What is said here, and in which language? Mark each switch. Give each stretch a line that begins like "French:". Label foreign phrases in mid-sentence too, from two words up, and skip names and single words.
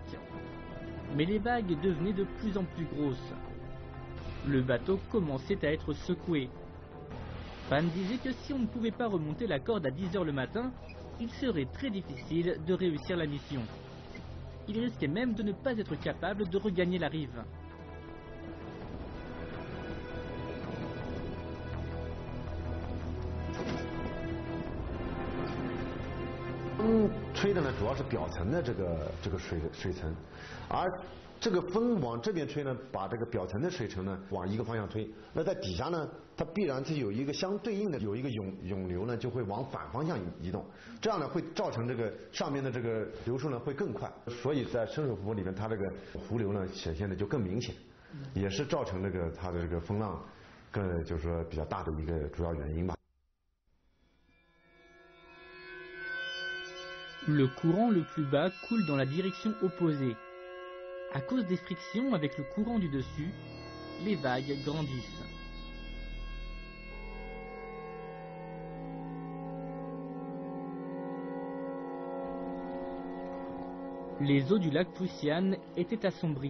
French: Mais les vagues devenaient de plus en plus grosses. Le bateau commençait à être secoué. Pan disait que si on ne pouvait pas remonter la corde à 10 heures le matin, il serait très difficile de réussir la mission. Il risquait même de ne pas être capable de regagner la rive.
Chinese: 风吹的呢，主要是表层的这个水层，而这个风往这边吹呢，把这个表层的水层呢往一个方向推，那在底下呢，它必然是有一个相对应的有一个涌流呢，就会往反方向移动，这样呢会造成这个上面的这个流速呢会更快，所以在深水湖里面，它这个湖流呢显现的就更明显，也是造成这个它的这个风浪更就是说比较大的一个主要原因吧。
French: Le courant le plus bas coule dans la direction opposée. À cause des frictions avec le courant du dessus, les vagues grandissent. Les eaux du lac Fuxian étaient assombries.